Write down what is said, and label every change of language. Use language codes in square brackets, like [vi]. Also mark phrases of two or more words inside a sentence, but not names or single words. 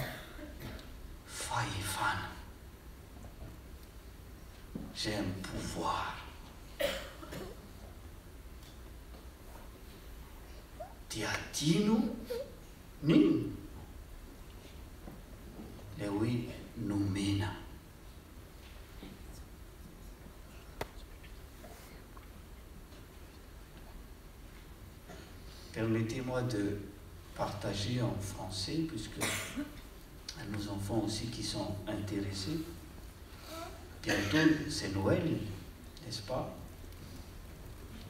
[mg] Fahefana izay amin'ny pouvoir. Dia adino ninona? Ilay hoe nomena. [fr] Permettez-moi de partager en français, puisque nos enfants aussi qui sont intéressés. Bientôt, c'est Noël, n'est-ce pas?